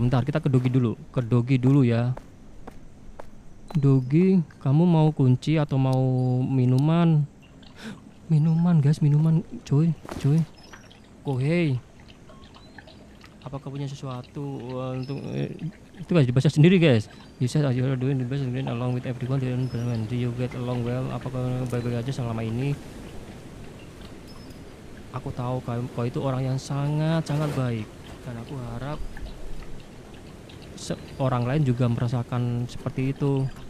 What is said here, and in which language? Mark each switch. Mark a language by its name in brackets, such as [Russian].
[Indonesian] Kita ke Dogi dulu ya. Dogi, kamu mau kunci atau mau minuman? Minuman guys, coy. Oh hey, apakah punya sesuatu untuk itu guys, dibaca sendiri guys. [English] You said you are doing the best along with everyone. Do you get along well? [Indonesian] Apakah baik-baik aja selama ini? Aku tahu kau itu orang yang sangat baik, dan aku harap orang lain juga merasakan seperti itu.